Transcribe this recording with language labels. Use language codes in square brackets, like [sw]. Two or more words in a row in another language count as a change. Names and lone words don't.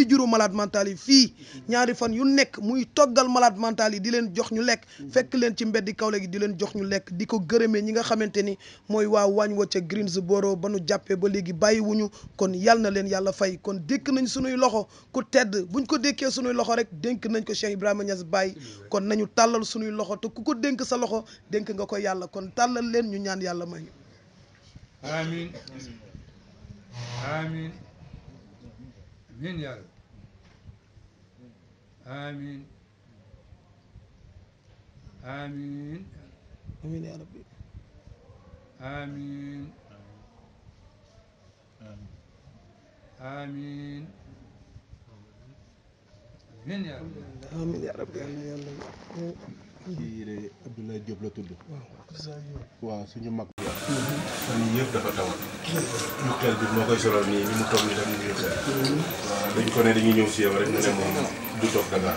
[wo] juru [fr] malade mental [wo] yi fii ñaari fan yu nekk muy toggal [fr] malade mental [wo] yi di leen jox ñu lekk fekk leen ci mbeddi Kaolack gi di leen jox ñu lekk di ko gërëmee ñi nga xamante ni mooy waa waañ wa ca Greensboro ba nu jàppee ba léegi bàyyiwuñu kon yal na leen yàlla fay kon dékk nañ sunuy loxo ku tedd buñ ko dékkee sunuy loxo rek dénk nañ ko Cheikh Ibrahima Niass Baye kon nañu tàllal sunuy loxo te ku ko dénk sa loxo dénk nga ko yàlla kon tàllal leen ñu ñaan yàlla may [ar] آمين آمين آمين يا رب آمين آمين آمين يا ربي آمين آمين آمين يا رب آمين يا ربي [wo] kii de Abdoulaye Diop la tudd. waaw suñu mag. fan yii yëpp dafa tawat. ñu xel bi moo koy solal nii ni mu toog nii dañu ñuy xel. waaw dañ ko ne dañuy ñëw si yow rek mu ne moom du toog Dakar.